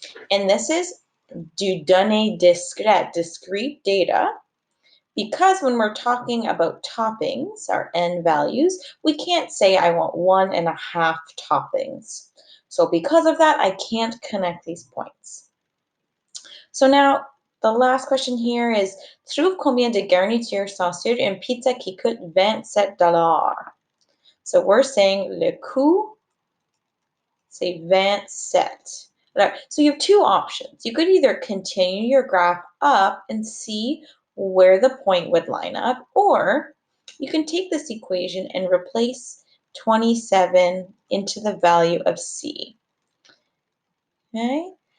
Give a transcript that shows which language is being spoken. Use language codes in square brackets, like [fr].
[en] And this is [fr] du données discrètes, [en] discrete data, because when we're talking about toppings, our N values, we can't say I want 1.5 toppings. So because of that, I can't connect these points. So now the last question here is, [fr] trouve combien de garnitures sont sur une pizza qui coûte $27? [en] So we're saying [fr] le coût, c'est 27. [en] Right. So you have two options. You could either continue your graph up and see where the point would line up, or you can take this equation and replace 27 into the value of C. Okay.